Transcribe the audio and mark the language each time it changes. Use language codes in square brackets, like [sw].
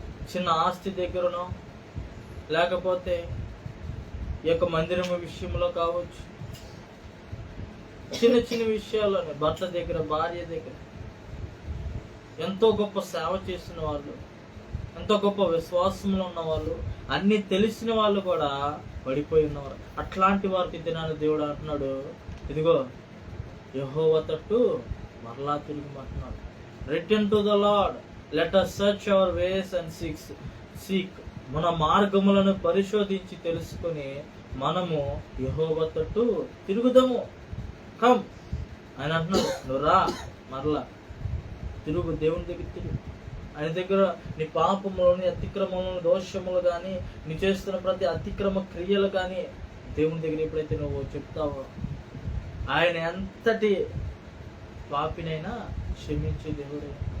[te] చిన్న ఆస్తి దగ్గరనో లేకపోతే ఈ యొక్క మందిరము విషయంలో కావచ్చు, చిన్న చిన్న విషయాల్లోనే భర్త దగ్గర, భార్య దగ్గర ఎంతో గొప్ప సేవ చేసిన వాళ్ళు, ఎంతో గొప్ప విశ్వాసంలో ఉన్న వాళ్ళు, అన్ని తెలిసిన వాళ్ళు కూడా పడిపోయి ఉన్నవారు. అట్లాంటి వారికి దినాన్ని దేవుడు అంటున్నాడు, ఇదిగో యెహోవా తట్టు మరలా తిరిగి అంటున్నాడు. [en] Return to the lord, let us search our ways and seek. [te] మన మార్గములను పరిశోధించి తెలుసుకొని మనము యెహోవా తట్టు తిరుగుదాము. కమ్ ఆయన అంటున్నాడు, నువ్వు రా, మరలా తిరుగు, దేవుని దగ్గర తిరుగు. ఆయన దగ్గర నీ పాపములని, అతిక్రమములను, దోషములు కానీ, నీ చేస్తున్న ప్రతి అతిక్రమ క్రియలు కానీ దేవుని దగ్గర ఎప్పుడైతే నువ్వు చెప్తావో, ఆయన ఎంతటి పాపినైనా క్షమించే దేవుడే.